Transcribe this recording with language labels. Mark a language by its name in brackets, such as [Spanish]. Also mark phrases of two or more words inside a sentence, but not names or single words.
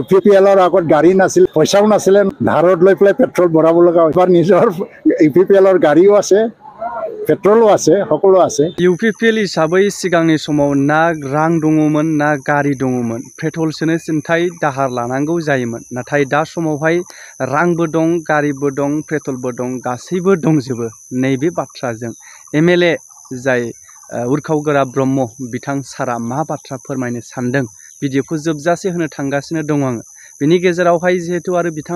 [Assamese] ইউপিপিএলৰ আগত গাড়ী নাছিল, পইচাও নাছিলে, ধাৰত লৈ পেলাই পেট্ৰল ভৰাব লগা হয়। এবাৰ নিজৰ ইউপিপিএলৰ গাড়ীও আছে, পেট্ৰল আছে হকলো আছে [Bodo] यूपीपीएल हिसाबै सिगांनि समाव ना रां दङमोन ना गारि दङमोन पेट्रोल सोनो थाखाय दाहार लानांगौ जायोमोन नाथाय दा समावहाय रांबो दं गारिबो दं पेट्रोलबो दं गासैबो दंजोबो नैबे बाथ्राजों एमएलए जाय उर्खाव गोरा ब्रह्म बिथां सारा मा बाथ्रा फोरमायनो सानदों भिडिअखौ जोबजासे होनो थांगासिनो दं आङो बेनि गेजेरावहाय जिहेतु आरो बिथाङा